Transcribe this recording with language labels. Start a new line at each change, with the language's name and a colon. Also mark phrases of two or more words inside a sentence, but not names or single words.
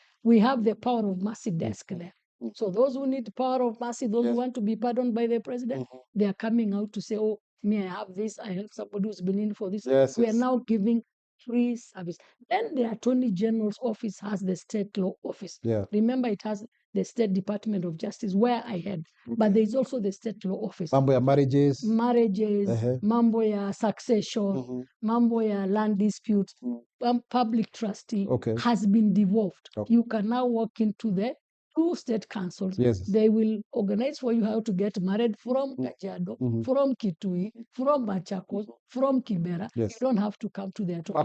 English: We have the Power of Mercy desk there. So those who need power of mercy, those who want to be pardoned by the president, they are coming out to say, oh, me, I have this, I have somebody who's been in for this. Yes, We yes. are now giving free service. Then the Attorney General's office has the state law office. Yeah. Remember, it has the State Department of Justice where I head, but there is also the state law office.
Swahili: Mambo ya marriages. Mambo ya
English: succession,
Swahili: mambo ya
English: land disputes, public trustee has been devolved. You can now walk into the 2 state councils. Yes. They will organize for you how to get married from Kajiado, from Kitui, from Machakos, from Kibera. Yes. You don't have to come to the Attorney